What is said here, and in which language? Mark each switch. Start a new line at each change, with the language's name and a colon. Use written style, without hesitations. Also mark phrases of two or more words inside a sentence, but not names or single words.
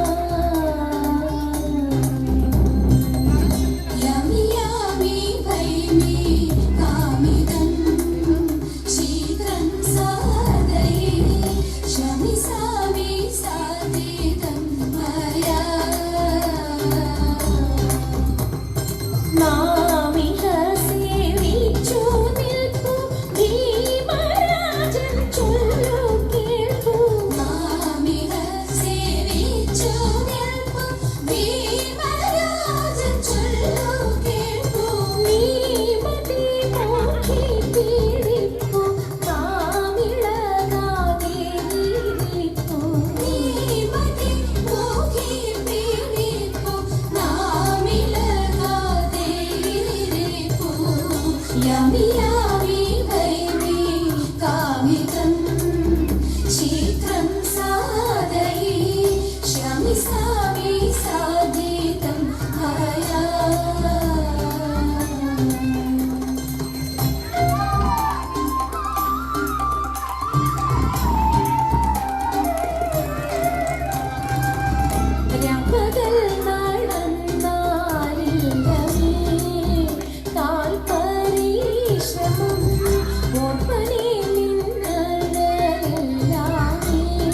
Sanskrit: यामि यामि भैमीतामितं शीघ्रं साधयिष्यामि सामि साधितं मया।
Malayalam: नामिह सेविച്ചു നിൽപ്പു ഭീമരാജൻ ചൊല്ലു കേൾപ്പു। നാമിഹ സേവിച്ചു നിൽപ്പു ഭീമരാജൻ ചൊല്ലു കേൾപ്പു। നീ മതി നോക്കി പീഡിപ്പു കാമിളകാതെ നീരിപ്പു। നീ മതി നോക്കി പീഡിപ്പു കാമിളകാതെ നീരിപ്പു।
Sanskrit: यामि यामि भैमीकामितं शीघ्रं साधयिष्यामि सामि साधितं मया।
Malayalam: രാപ്പകൽ നടന്നാലില്ലവേ കാൽപരിശ്രമം ഓർപ്പനെ നിന്നഴലെല്ലാമേ।